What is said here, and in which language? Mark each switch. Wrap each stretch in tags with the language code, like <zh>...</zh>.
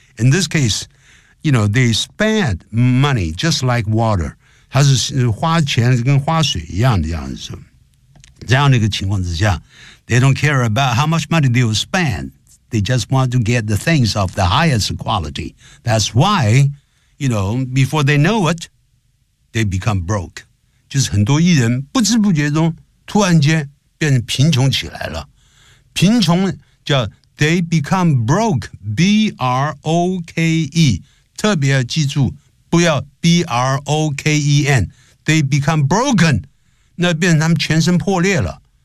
<en>In this case, you know, they spend money just like water.</en> <zh>它是花钱跟花水一样的样子。这样的一个情况之下</zh> <en>they don't care about how much money they will spend. They just want to get the things of the highest quality. That's why, you know, before they know it, they become broke.</en> <zh>就是很多艺人不知不觉中突然间变成贫穷起来了贫穷叫</zh> <en>they become broke B-R-O-K-E</en> <zh>特别要记住不要</zh> <en>B-R-O-K-E-N they become broken</en> <zh>那变成他们全身破裂了</zh>